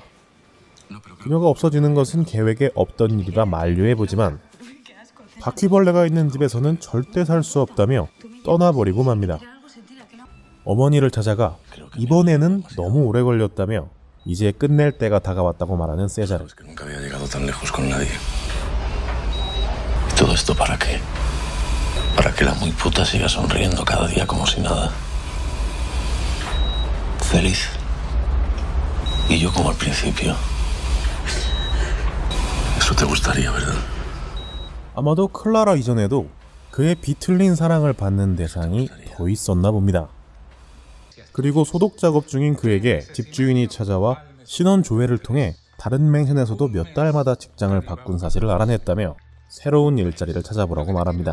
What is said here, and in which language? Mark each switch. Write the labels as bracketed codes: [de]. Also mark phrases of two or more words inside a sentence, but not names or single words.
[ko] 그녀가 없어지는 것은 계획에 없던 일이라 만류해보지만 바퀴벌레가 있는 집에서는 절대 살 수 없다며 떠나버리고 맙니다. 어머니를 찾아가 이번에는 너무 오래 걸렸다며 이제 끝낼 때가 다가왔다고 말하는 세자르. [es] Nunca había llegado tan lejos con nadie. ¿Y todo esto para qué? Para que la muy puta siga sonriendo cada día como si nada. Feliz. Y yo como al principio. Eso te gustaría, ¿verdad? [ko] 아마도 클라라 이전에도 그의 비틀린 사랑을 받는 대상이 더 있었나 봅니다. 그리고 소독 작업 중인 그에게 집주인이 찾아와 신원 조회를 통해 다른 맹션에서도 몇 달마다 직장을 바꾼 사실을 알아냈다며 새로운 일자리를 찾아보라고 말합니다.